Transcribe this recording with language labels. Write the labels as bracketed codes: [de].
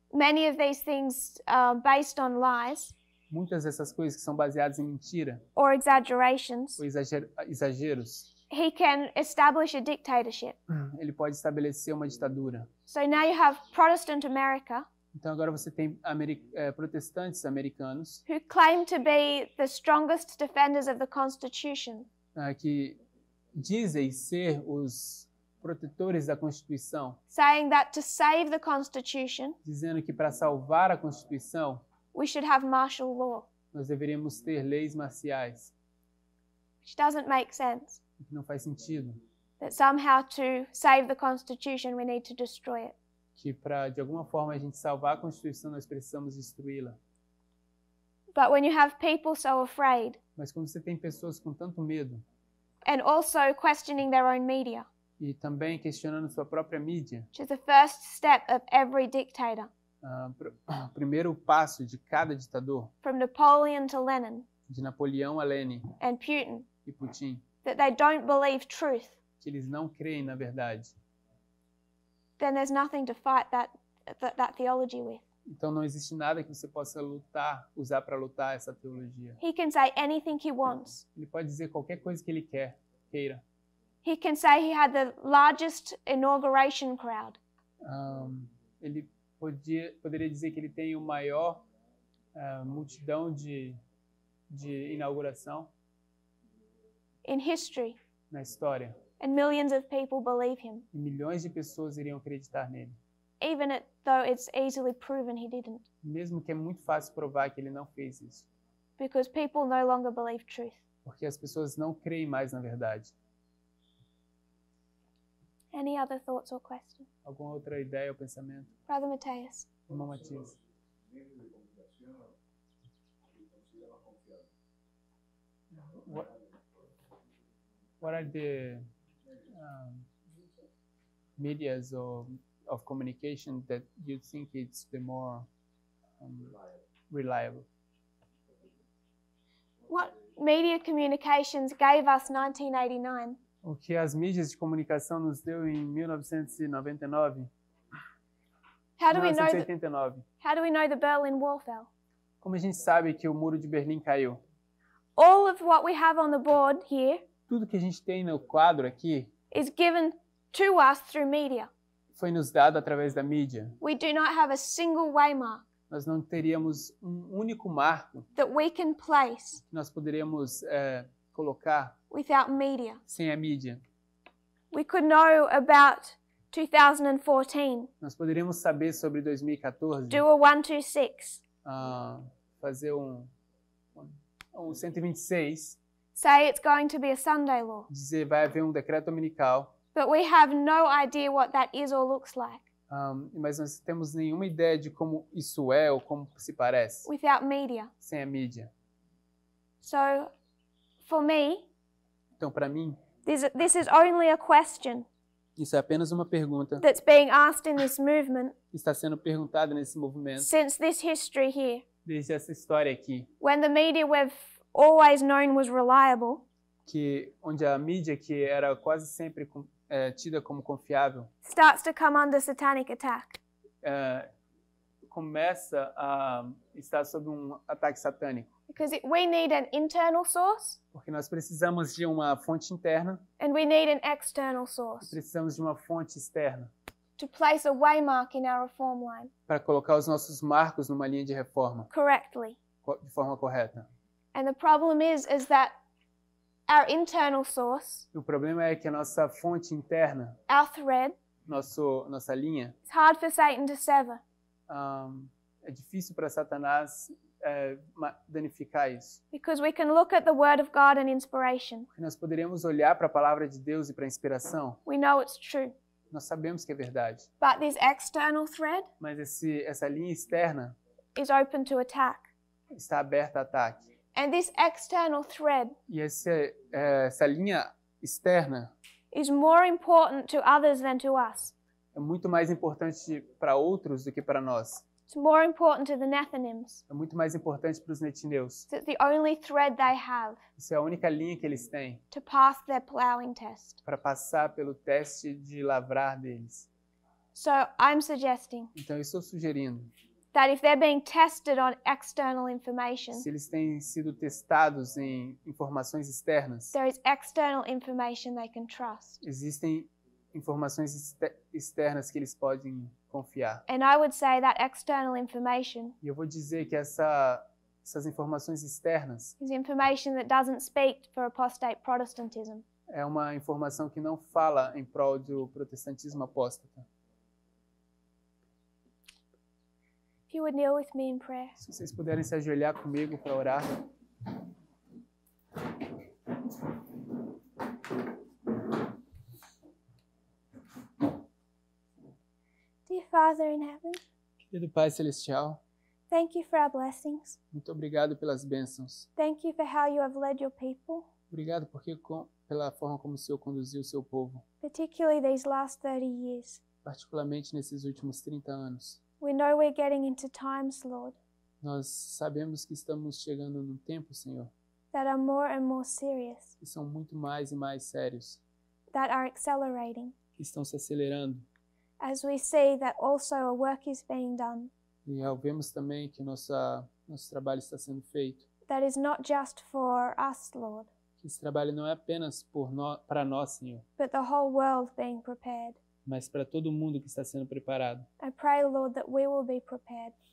[en] many of these things are based on lies [pt] muitas dessas coisas que são baseadas em mentira [en] or exaggerations. [pt] ou exageros, [en] He can establish a dictatorship. [pt] ele pode estabelecer uma ditadura. [en] So now you have Protestant America, [pt] Então agora você tem protestantes americanos [en] who claim to be the strongest defenders of the Constitution, [pt] que dizem ser os protetores da Constituição, [en] saying that to save the Constitution, [pt] dizendo que para salvar a Constituição [en] we should have martial law, [pt] nós deveríamos ter leis marciais, [en] which doesn't make sense. [pt] o que não faz sentido, [en] That somehow to save the Constitution we need to destroy it. [pt] que para de alguma forma a gente salvar a Constituição nós precisamos destruí-la. [en] But when you have people so afraid, [pt] Mas quando você tem pessoas com tanto medo [en] and also questioning their own media, [pt] e também questionando sua própria mídia, [en] which is the first step of every dictator, [pt] o primeiro passo de cada ditador, [en] from Napoleon to Lenin [pt] de Napoleão a Lenin [en] and Putin, [pt] e Putin, [en] that they don't believe truth, [pt] que eles não creem na verdade. [en] then there's nothing to fight that theology with. [pt] Então não existe nada que você possa usar para lutar essa teologia. [en] He can say anything he wants. [pt] Ele pode dizer qualquer coisa que ele queira. [en] He can say he had the largest inauguration crowd. [pt] Ele poderia dizer que ele tem o maior multidão de inauguração [en] In history, [pt] na história. [en] and millions of people believe him, [pt] E milhões de pessoas iriam acreditar nele. [en] even though it's easily proven he didn't, [pt] Mesmo que é muito fácil provar que ele não fez isso. [en] because people no longer believe truth. [pt] Porque as pessoas não creem mais na verdade. [en] Any other thoughts or questions? [pt] Alguma outra ideia ou pensamento? [en] Brother Mateus. [pt] Irmão Matias. [en] What are the medias of communication that you think it's the more reliable? What media communications gave us 1989? [pt] O que as mídias de comunicação nos deu em 1999? [en] How do we know the Berlin Wall fell? [pt] Como a gente sabe que o Muro de Berlim caiu? [en] All of what we have on the board here [pt] Tudo que a gente tem no quadro aqui [en] is given to us through media. [pt] foi nos dado através da mídia. [en] We do not have a single waymark [pt] Nós não teríamos um único marco [en] that we can place [pt] que nós poderíamos colocar [en] without media. [pt] sem a mídia. [en] We could know about 2014, [pt] Nós poderíamos saber sobre 2014, [en] do a 126, [pt] fazer um 126, [en] say it's going to be a Sunday law, [pt] dizer vai haver um decreto dominical, [en] but we have no idea what that is or looks like [pt] mas nós não temos nenhuma ideia de como isso é ou como se parece [en] without media. [pt] sem a mídia. [en] So, for me, [pt] Então, para mim, [en] this is only a question [pt] isso é apenas uma pergunta [en] that's being asked in this movement [pt] que está sendo perguntada nesse movimento [en] since this history here, [pt] desde essa história aqui, [en] when the media we've always known was reliable, [pt] onde a mídia que era quase sempre tida como confiável [en] starts to come under satanic attack. [pt] começa a estar sob um ataque satânico, [en] Because we need an internal source [pt] porque nós precisamos de uma fonte interna, [en] and we need an external source [pt] precisamos de uma fonte externa [en] to place a waymark in our reform line [pt] para colocar os nossos marcos numa linha de reforma [en] correctly. [pt] de forma correta. [en] And the problem is that our internal source, [pt] E o problema é que a nossa fonte interna, [en] our thread, [pt] nossa linha, [en] it's hard for Satan to sever. [pt] é difícil para Satanás danificar isso. [en] Because we can look at the Word of God and inspiration. [pt] Porque nós poderíamos olhar para a palavra de Deus e para a inspiração. [en] We know it's true. [pt] Nós sabemos que é verdade. [en] But this external thread [pt] Mas essa linha externa [en] is open to attack. [pt] está aberta a ataque. [en] And this external thread [pt] E essa linha externa [en] is more important to others than to us. [pt] é muito mais importante para outros do que para nós. [en] It's more important to the Nethinims. [pt] É muito mais importante para os netineus. [en] It's the only thread they have [pt] Isso é a única linha que eles têm [en] to pass their plowing test. [pt] para passar pelo teste de lavrar deles. [en] So I'm suggesting [pt] Então eu estou sugerindo, [en] that if they're being tested on external information, [pt] se eles têm sido testados em informações externas, [en] there is external information they can trust. [pt] existem informações externas que eles podem confiar. [en] And I would say that external information [pt] E eu vou dizer que essas informações externas [en] is information that doesn't speak for apostate Protestantism. [pt] é uma informação que não fala em prol do protestantismo apóstata. [en] If you would kneel with me in prayer. [pt] Se vocês puderem se ajoelhar comigo para orar. [en] Dear Father in heaven, [pt] Querido Pai Celestial, [en] thank you for our blessings. [pt] muito obrigado pelas bênçãos. [en] Thank you for how you have led your people, [pt] Obrigado pela forma como o Senhor conduziu o seu povo, [en] particularly these last 30 years. [pt] particularmente nesses últimos 30 anos. [en] We know we're getting into times, Lord, [pt] Nós sabemos que estamos chegando num tempo, Senhor, [en] that are more and more serious, [pt] que são muito mais e mais sérios, [en] that are accelerating, [pt] que estão se acelerando. [en] as we see that also a work is being done [pt] E vemos também que nosso trabalho está sendo feito. [en] that is not just for us, Lord, [pt] Que esse trabalho não é apenas para nós, Senhor, [en] but the whole world being prepared. [pt] mas para todo mundo que está sendo preparado. [en] I pray, Lord, that we will be prepared